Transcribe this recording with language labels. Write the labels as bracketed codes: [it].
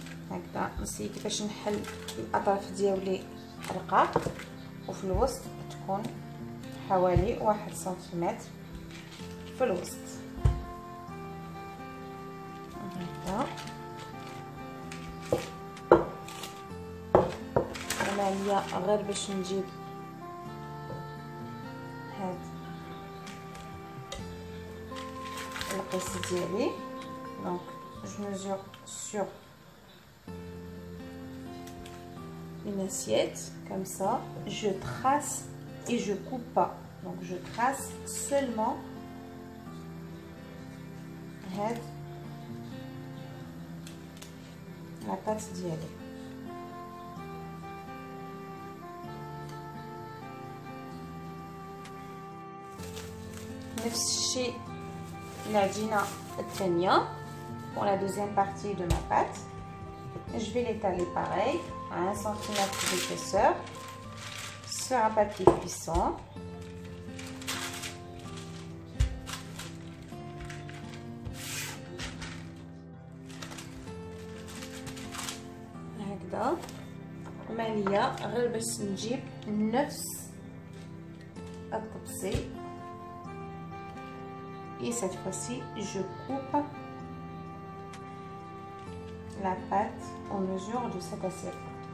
[ar] هكذا نسيي كيفاش نحل الاطراف ديالي رقاق وفي الوسط تكون حوالي 1 سنتيمتر في الوسط. هكذا انا ليا غير باش نجيب هاد القيس ديالي. [fr] donc je mesure sur une assiette comme ça, je trace et je coupe pas. donc je trace seulement la pâte [ar] ديالي. نفس الشيء العجينة الثانية [fr] pour la deuxième partie de ma pâte. Je vais l'étaler pareil à 1 cm d'épaisseur sur un papier cuisson. [ar] هكذا مالية غير باش نجيب نفس الطبسي. [fr] Et cette fois-ci, je coupe la pâte en mesure de cette assiette.